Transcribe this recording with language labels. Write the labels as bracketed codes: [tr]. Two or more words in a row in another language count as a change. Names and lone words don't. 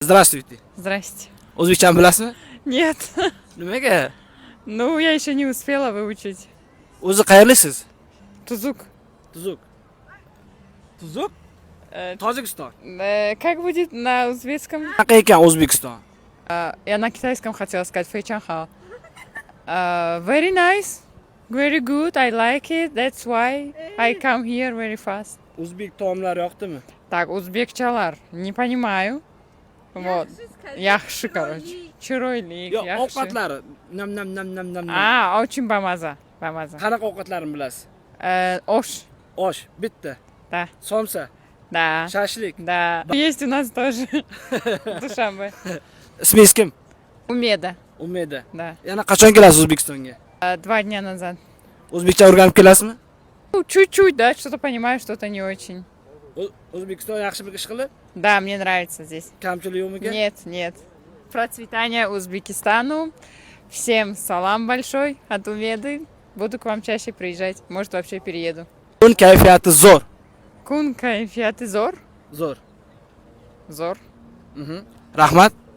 [ru] Здравствуйте. Здрасте. [uz] O'zbekchani bilasizmi? [ru] Нет. [uz] Nimaga? [ru] Ну, я еще не успела выучить. [uz] O'zi qayerlisiz? Тузук. Tuzuk. Tuzuk? Э, Tojikiston. [ru] Как будет на узбекском? [uz] Qanaqa ekan O'zbekiston? [ru] Я на китайском хотела сказать фэйчанхао. [en] Very nice. Very good. I like it. That's why I come here very fast. [uz] O'zbek taomlari yoqdimi? [ru] Так, узбекчалар. Не понимаю. Вот. [uz] Яхши, короче. Чиройлик, Yo'q, яхши. ovqatlari. Nam. [tg] Очень бамаза. Бамаза. [uz] Qanaqa ovqatlarini bilasiz? Ош. Osh, bitta. [ru] Да. [uz] Somsa, [ru] Да. [uz] shashlik. [ru] Да. Есть у нас тоже. Душанбе. [uz] Ismingiz kim? [ru] Умеда. [uz] Umeda. [ru] Да. [uz] Yana qachon kelasiz O'zbekistonga? [ru] 2 дня назад. [uz] O'zbekcha o'rganib kelasizmi? [ru] Ну, чуть-чуть, да, что-то понимаю, что-то не очень. [uz] O'zbekiston yaxshi bir ish qilib, [ru] Да, мне нравится здесь. [uz] kamchilik yo'qmikan? [ru] Нет. Процветания Узбекистану. Всем салам большой от Умеды. Буду к вам чаще приезжать. Может, вообще перееду. [uz] Kun kayfiyati zo'r. Кун кайфияты зор. Zo'r. Зор. Rahmat.